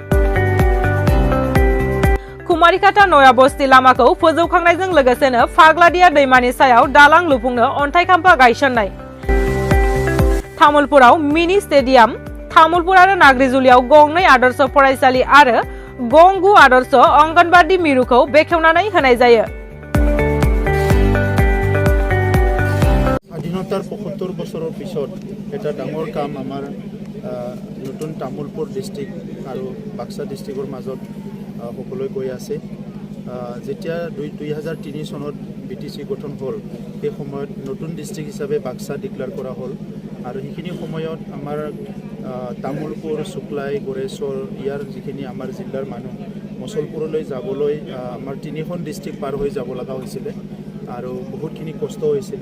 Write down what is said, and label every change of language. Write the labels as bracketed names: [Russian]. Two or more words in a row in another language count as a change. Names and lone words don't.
[Bodo] कुमारिकाटा नया बस्ति लामाखौ फोजौखांनायजों लोगोसेनो फाग्लादिया दैमानि सायाव दालां लुफुंनो अन्थाइ खाम्फा गायसननाय तामुलपुराव मिनि स्टेडियाम तामुलपुर आरो नाग्रिजुलियाव गंनै आदर्श फरायसालि आरो गंगु आदर्श अंगनबादि मिरुखौ बेखेवनानै होनाय जायो। [Assamese] স্বাধীনতাৰ ৭৫ বছৰৰ পিছত এটা ডাঙৰ কাম আমাৰ নতুন তামুলপুৰ ডিষ্ট্ৰিক্ট আৰু বাক্সা ডিষ্ট্ৰিক্টৰ মাজত হ'বলৈ গৈ আছে। যেতিয়া 2003 চনত BTC গঠন হ'ল সেই সময়ত নতুন ডিষ্ট্ৰিক্ট হিচাপে বাক্সা ডিক্লেয়াৰ কৰা হ'ল আৰু সেইখিনি সময়ত আমাৰ তামুলপুৰ শুক্লাই গড়েশ্বৰ ইয়াৰ যিখিনি আমাৰ জিলাৰ মানুহ মছলপুৰলৈ যাবলৈ আমাৰ 3খন ডিষ্ট্ৰিক্ট পাৰ হৈ যাব লগা হৈছিলে আৰু বহুতখিনি কষ্ট হৈছিলে।